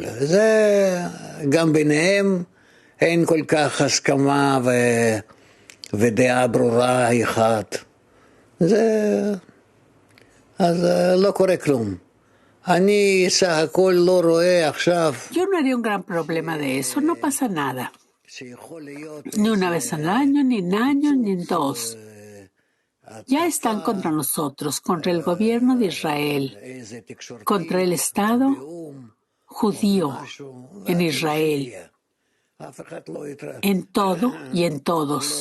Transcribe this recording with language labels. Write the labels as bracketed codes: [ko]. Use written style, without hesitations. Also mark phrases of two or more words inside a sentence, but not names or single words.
[he] זה גם ביניהם אין כל כך הסכמה ודעה ברורה אחת. אז לא קורה כלום. אני סך הכל לא רואה עכשיו. [es] Yo no haría un gran problema de eso, no pasa nada. Ni una vez al año, ni en año, ni en 2. Ya están contra nosotros, contra el gobierno de Israel, contra el Estado judío en Israel, en todo y en todos.